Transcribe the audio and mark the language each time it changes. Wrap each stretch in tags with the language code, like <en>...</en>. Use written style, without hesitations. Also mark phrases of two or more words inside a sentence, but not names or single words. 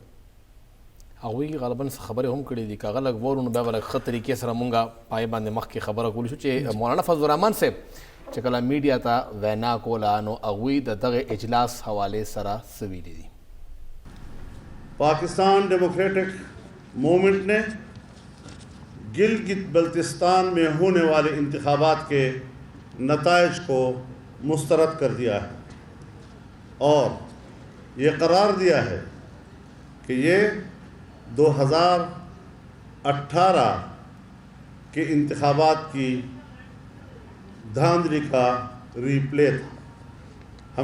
<ps>هغوی غالبا خبرې هم کړې دي که هغه لږ وورو نو بیا به لږ ښه طریقې سره مونږ پای باندې مخکې خبره کولی شو چې مولانا فضل الرحمان صاحب چې کله میډیا ته وینا کوله نو هغوی د دغه اجلاس حوالې سره څه ویلي دي.</ps> <ur>پاکستان ڈیموکریٹک موومنٹ نے گلگت بلتستان میں ہونے والے انتخابات کے نتائج کو مسترد کر دیا ہے اور یہ قرار دیا ہے کہ یہ 2018 کے انتخابات کی دھاندلی کا ریپلے تھا.</ur>